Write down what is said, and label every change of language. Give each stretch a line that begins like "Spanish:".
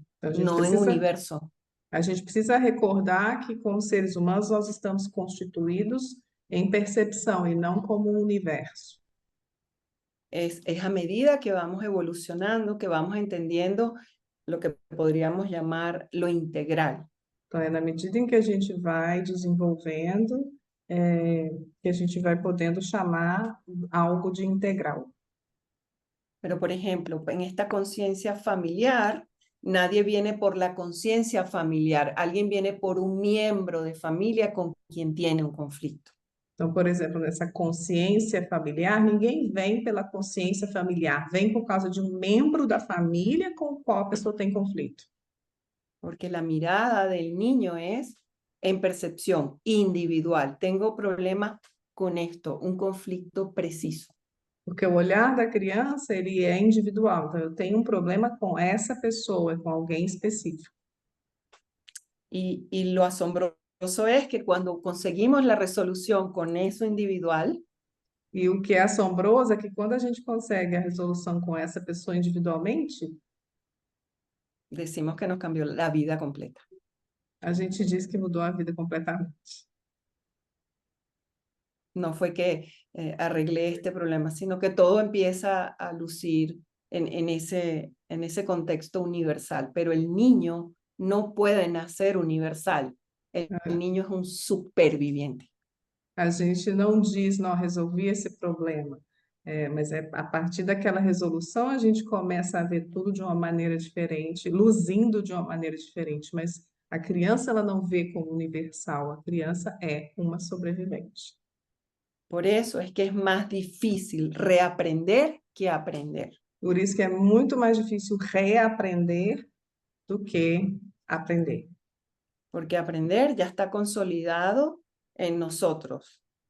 Portuguese: Então,
Spanish: no en universo.
Portuguese: a gente precisa recordar que, como seres humanos, nós estamos constituídos em percepção e não como um universo.
Spanish: Es a medida que vamos evolucionando, que vamos entendiendo lo que podríamos llamar lo integral.
Portuguese: Então, é na medida em que a gente vai desenvolvendo, que a gente vai podendo chamar algo de integral.
Spanish: Pero, por ejemplo, en esta conciencia familiar, nadie viene por la conciencia familiar, alguien viene por un miembro de familia con quien tiene un conflicto.
Portuguese: Então, por exemplo, nessa consciência familiar, ninguém vem pela consciência familiar, vem por causa de um membro da família com o qual a pessoa tem conflito.
Spanish: Porque la mirada del niño es en percepción individual. Tengo problemas con esto, un conflicto preciso.
Portuguese: Porque o olhar da criança, ele é individual. Então, eu tenho um problema com essa pessoa, com alguém específico.
Spanish: Y lo asombroso es que cuando conseguimos la resolución con eso individual,
Portuguese: E o que é assombroso é que quando a gente consegue a resolução com essa pessoa individualmente,
Spanish: decimos que nos cambió la vida completa.
Portuguese: a gente diz que mudou a vida completamente.
Spanish: No fue que arreglé este problema, sino que todo empieza a lucir en ese contexto universal. Pero el niño no puede nacer universal. El niño es un superviviente.
Portuguese: A gente não diz, não, resolvi esse problema. Mas a partir daquela resolução a gente começa a ver tudo de uma maneira diferente, luzindo de uma maneira diferente. Mas a criança ela não vê como universal, a criança é uma sobrevivente.
Spanish: Por eso es que es más difícil reaprender que aprender.
Portuguese: Por isso que é muito mais difícil reaprender do que aprender.
Spanish: Porque aprender ya está consolidado en nosotros.